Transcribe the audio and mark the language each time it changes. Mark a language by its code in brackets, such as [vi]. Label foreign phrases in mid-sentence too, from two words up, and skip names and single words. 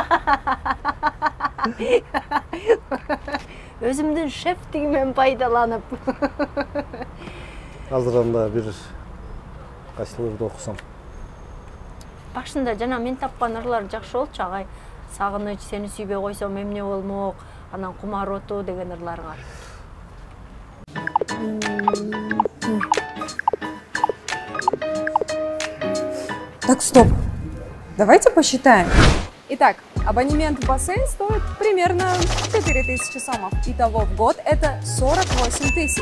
[ky] Өзүмдүн шефтигимен пайдаланып. Азыр анда бир кайсыларды окусам. Башында жана мен тапкан ырлар жакшы болчу агай. Сагыныч, сени сүйбөй койсом эмне болмок, анан кумар оту деген ырларга. [ru] Так, стоп. Давайте посчитаем. Итак, абонемент в бассейн стоит примерно 4000 сомов. Итого в год это 48 тысяч.